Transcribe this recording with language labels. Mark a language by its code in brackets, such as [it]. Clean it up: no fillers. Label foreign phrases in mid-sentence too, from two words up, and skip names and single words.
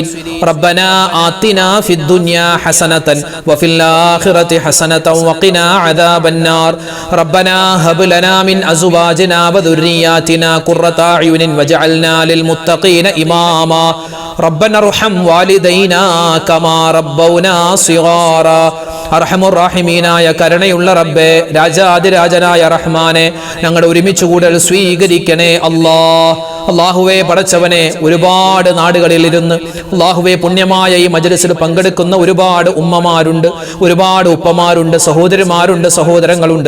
[ar] ربنا آتنا في الدنيا حسنة وفي الآخرة حسنة وقنا عذاب النار. ربنا هب لنا من أزواجنا وذرياتنا قرة أعين واجعلنا للمتقين إماما. ربنا ارحم والدينا كما ربونا صغارا. [ml] അർഹമുർറാഹിമീനായ കരുണയുള്ള റബ്ബേ, രാജാതിരാജനായ റഹ്മാനെ, ഞങ്ങളുടെ ഒരുമിച്ച് കൂടൽ സ്വീകരിക്കണേ അല്ലാ. അല്ലാഹുവേ പടച്ചവനെ, ഒരുപാട് നാടുകളിൽ ഇരുന്ന് അല്ലാഹുവേ പുണ്യമായ ഈ മജ്‌ലിസിൽ പങ്കെടുക്കുന്ന ഒരുപാട് ഉമ്മമാരുണ്ട്, ഒരുപാട് ഉപ്പമാരുണ്ട്, സഹോദരിമാരുണ്ട്, സഹോദരങ്ങളുണ്ട്.